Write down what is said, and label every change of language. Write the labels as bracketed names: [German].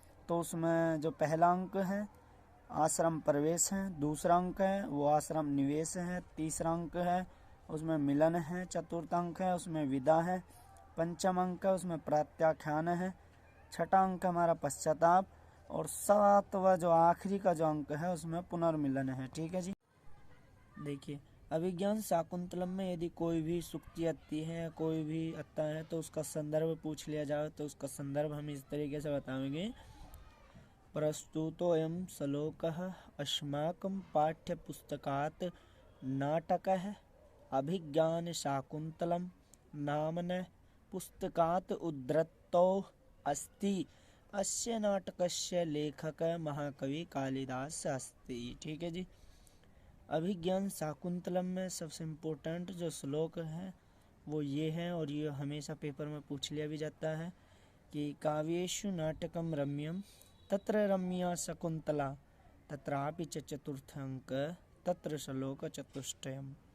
[Hindi] तो उसमें जो पहला अंक है आश्रम प्रवेश है, दूसरा अंक है वो आश्रम निवेश है, तीसरा अंक है उसमें मिलन है, चतुर्थ अंक है उसमें विदा है, पंचम अंक है उसमें प्रत्याख्यान है, छठा अंक हमारा पश्चाताप और 7वां जो आखिरी का जो अंक है उसमें पुनर्मिलन है। ठीक है जी। देखिए अभिज्ञान शाकुंतलम में यदि कोई भी सूक्ति आती है, कोई भी आता है तो उसका संदर्भ पूछ लिया जाए तो उसका संदर्भ हम इस तरीके से बताएंगे। [Sanskrit] प्रस्तुतोऽयं श्लोकः अस्माकं पाठ्यपुस्तकात् नाटकः अभिज्ञानशाकुन्तलं नाम्नः पुस्तकात् उद्धृतो अस्ति। अस्य नाटकस्य लेखकः महाकवि कालिदास अस्ति। [Hindi] ठीक है जी। अभिज्ञान शाकुंतलम में सबसे इम्पोर्टेंट जो श्लोक है वो ये है, और ये हमेशा पेपर में पूछ लिया भी जाता है कि [Sanskrit] काव्येषु नाटकम रम्यम तत्र रम्या शकुंतला तत्रापि च चतुर्थ अंक तत्र श्लोक चतुष्टयम।